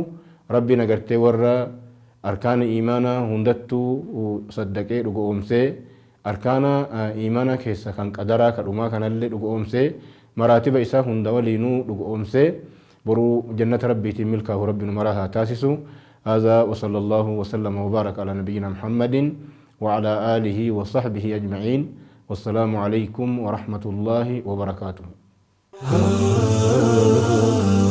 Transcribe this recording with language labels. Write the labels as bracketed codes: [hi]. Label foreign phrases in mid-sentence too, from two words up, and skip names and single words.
[om] rabbiin agartee warra arkaana iimaanaa hundattuu saddaqee dhugoomsee arkaana iimaanaa keessa kan qadaraa kadhumaa kanallee dhugoomsee maraatiba isaa hunda waliinuu dhugoomsee boruu jannata rabbiitiin milkaahu rabbiin maraa haa taasisu. [ar] هذا وصلى الله وسلم وبارك على نبينا محمد وعلى آله وصحبه أجمعين والسلام عليكم ورحمة الله وبركاته.